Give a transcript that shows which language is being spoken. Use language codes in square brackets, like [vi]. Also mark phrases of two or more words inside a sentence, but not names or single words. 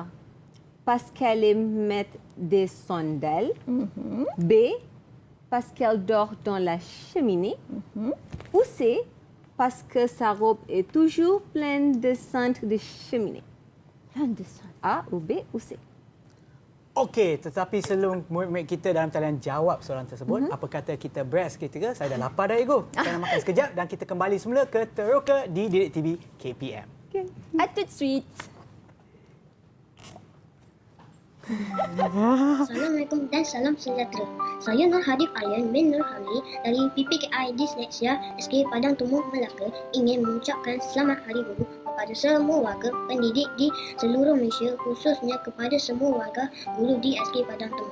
[fr] Parce qu'elle émet des cendelles. B. Parce qu'elle dort dans la cheminée. Ou C. Parce que sa robe est toujours pleine de cendres de cheminée. Plein de sang. A ou B ou C. [ms] Okey, tetapi sebelum murid-murid kita dalam talian jawab soalan tersebut, apa kata kita break seketika? Saya dah lapar dah, Ego. Kita nak makan sekejap dan kita kembali semula ke Teroka di Didik TV KPM. Okay. [fr] À tout de suite. [ms] Assalamualaikum dan salam sejahtera. Saya Nur Hadif Aryan bin Nur Hamli dari PPKI Dyslexia SK Padang Tumbuh Melaka ingin mengucapkan selamat Hari Guru kepada semua warga pendidik di seluruh Malaysia, khususnya kepada semua warga guru di SK Padang Tumbuh.